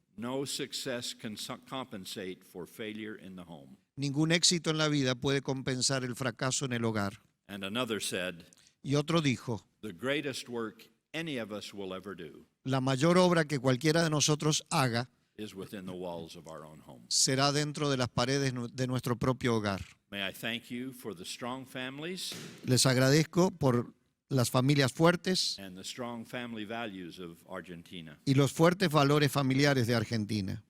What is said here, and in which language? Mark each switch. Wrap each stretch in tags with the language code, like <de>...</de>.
<en>"No success can compensate for failure in the home."</en> <es>ningún éxito en la vida puede compensar el fracaso en el hogar.</es> <en>And another said,</en> <es>Y otro dijo,</es> <en>"The greatest work any of us will ever do</en> <es>la mayor obra que cualquiera de nosotros haga</es> <en>is within the walls of our own home."</en> <es>será dentro de las paredes de nuestro propio hogar.</es> <en>May I thank you for the strong families</en> <es>Les agradezco por las familias fuertes</es> <en>and the strong family values of Argentina.</en> <es>y los fuertes valores familiares de Argentina.</es>